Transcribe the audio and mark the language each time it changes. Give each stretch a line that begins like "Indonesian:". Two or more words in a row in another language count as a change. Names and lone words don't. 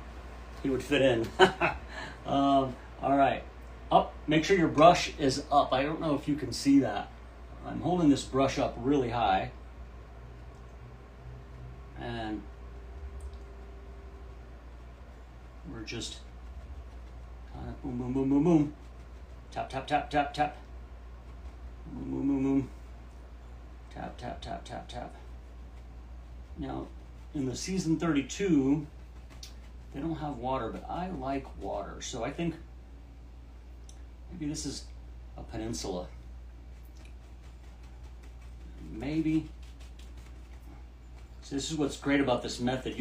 English: He would fit in. All right, up. Make sure your brush is up. I don't know if you can see that. I'm holding this brush up really high. And we're just kind of boom, boom, boom, boom, boom. Tap, tap, tap, tap, tap. Boom, boom, boom, boom. Tap, tap, tap, tap, tap. Now, in the season 32, they don't have water, but I like water. So I think maybe this is a peninsula. Maybe. So this is what's great about this method.